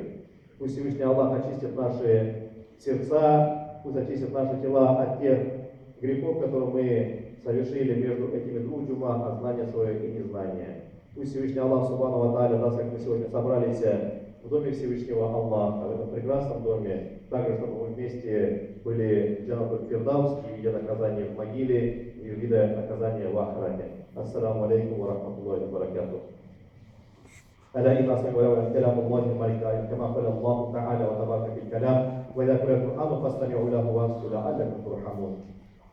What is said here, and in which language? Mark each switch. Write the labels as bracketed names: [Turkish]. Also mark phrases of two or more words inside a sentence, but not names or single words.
[Russian] Пусть Всевышний Аллах очистит наши сердца, пусть очистит наши тела от тех грехов, которые мы совершили между этими двух джума, от знания своего и незнания. Пусть Всевышний Аллах [Arabic] سبحانه وتعالى [Russian] даст, как мы сегодня собрались в доме Всевышнего Аллаха, в этом прекрасном доме, также, чтобы мы вместе были Джанатуль Фирдаус, не видя наказания в могиле, не видя наказания в Ахрате. [Arabic] السلام عليكم ورحمة الله وبركاته. ألا إن أصحاب كلام الله الملك كما قال الله تعالى وتبارك في الكلام وإذا قرأ القرآن فاستمعوا له وأنصتوا لعلكم ترحمون.